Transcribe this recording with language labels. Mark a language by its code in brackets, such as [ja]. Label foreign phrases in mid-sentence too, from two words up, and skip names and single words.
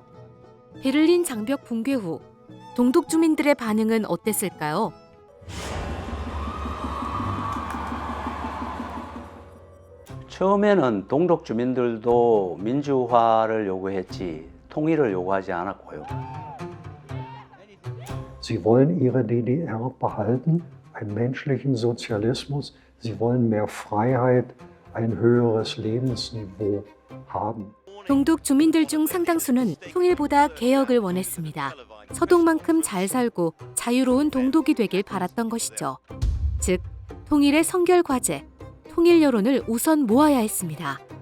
[ko] 베를린 장벽 붕괴 후 동독 주민들의 반응은 어땠을까요? 처음에는 동독 주민들도 민주화를 요구했지 통일을 요구하지 않았고요. [de] Sie wollen ihre DDR behalten, einen menschlichen Sozialismus. Sie wollen mehr Freiheit, ein höheres Lebensniveau haben. [ko] 동독 주민들 중 상당수는 통일보다 개혁을 원했습니다. 서독만큼 잘 살고 자유로운 동독이 되길 바랐던 것이죠. 즉, 통일의 선결 과제, 통일 여론을 우선 모아야 했습니다.